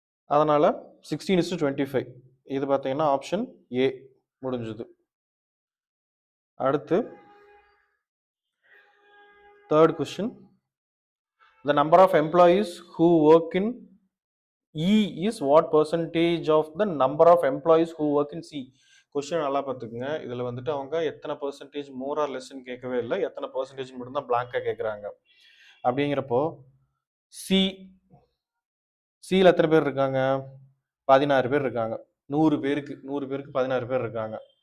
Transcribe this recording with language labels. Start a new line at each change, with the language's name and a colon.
Tamil: அதனால் 16:25 இது பார்த்தீங்கன்னா ஆப்ஷன் ஏ முடிஞ்சுது. அடுத்து
English: Third question, the number of employees who work in E is what percentage of the number of employees who work in C?
Tamil: Question நல்லா பார்த்துக்குங்க. இதில் வந்துட்டு அவங்க எத்தனை பர்சன்டேஜ்
English: more or லெஸ்ன்னு
Tamil: கேட்கவே இல்லை, எத்தனை பர்சன்டேஜ் மட்டும்தான் பிளாங்காக கேட்குறாங்க. அப்படிங்கிறப்போ சி, சியில் எத்தனை பேர் இருக்காங்க? 16 பேர் இருக்காங்க. 100 பேருக்கு 16 பேர் இருக்காங்க.